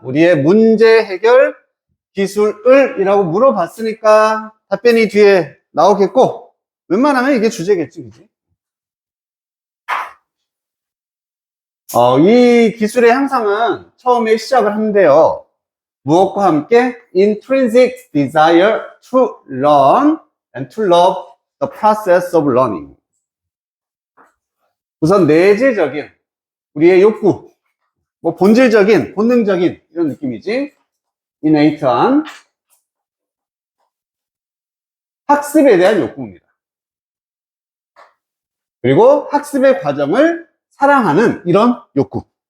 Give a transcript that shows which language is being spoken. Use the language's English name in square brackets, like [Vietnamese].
[Korean] 우리의 문제 해결 기술을 이라고 물어봤으니까 답변이 뒤에 나오겠고, 웬만하면 이게 주제겠지, 그지? 이 기술의 향상은 처음에 시작을 한대요. 무엇과 함께? [English] Intrinsic desire to learn and to love the process of learning. [Korean] 우선 내재적인 우리의 욕구, 뭐 본질적인, 본능적인 이런 느낌이지. innate한 학습에 대한 욕구입니다. 그리고 학습의 과정을 사랑하는 이런 욕구.